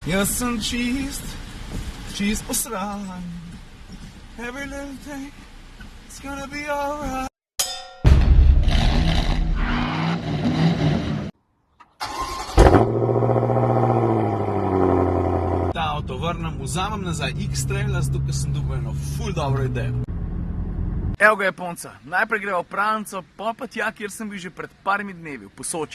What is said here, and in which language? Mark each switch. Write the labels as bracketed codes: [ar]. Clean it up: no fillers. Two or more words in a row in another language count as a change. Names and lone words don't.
[sl] Jaz sem čist posran. [en] Every little thing is gonna be alright. [sl] Ta avto vrnem, vzamem nazaj X-Traila, zato ker sem dobil eno ful dobro idejo. Evo ga Japonca, najprej greva v pralnico, pa tja, kjer sem bil že pred parimi dnevi, v Posočje.